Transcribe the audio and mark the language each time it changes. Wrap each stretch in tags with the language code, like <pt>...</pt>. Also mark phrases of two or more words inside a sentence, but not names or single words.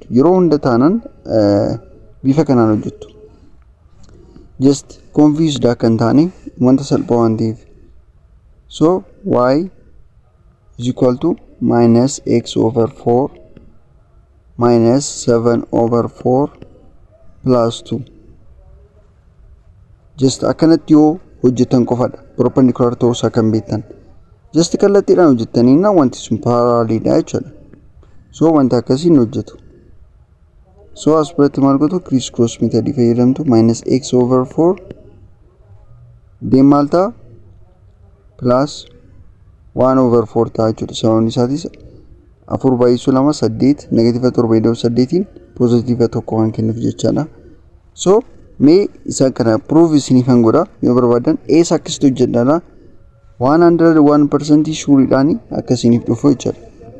<om>Yeroo hunda taanan bifa kanaan hojjettu.</om> <en>Just confused</en> <om>kan taane wanta salphaa waan ta'eef.</om> <en>So y is equal to minus x over 4 minus 7 over 4 plus 2.</en> <om>Just akkanatti yoo hojjetan qofadha. Perpendicular ta'uu isaa kan beektan. Just kallattiidhaan hojjettaniina wanti sun parallel dha jechuudha. So wanta akkasiin hojjetu. So as biratti maal gootu</om> <en>crisscross method</en> <om>fayyadamtu</om> <en>minus x over 4 then</en> <om>maal ta'a</om> <en>plus 1 over 4</en> <om>ta'a jechuudha. Sababni isaatis 4 baay'isuu 2 8 -7 8 positive 1 kan kennuuf jechaadha. So mee isa kana proof isiniifan godha yoo barbaadan akkasitti hojjedhaadha 101% shuuriidhaan akkasiniif dhufu jechaadha.</om>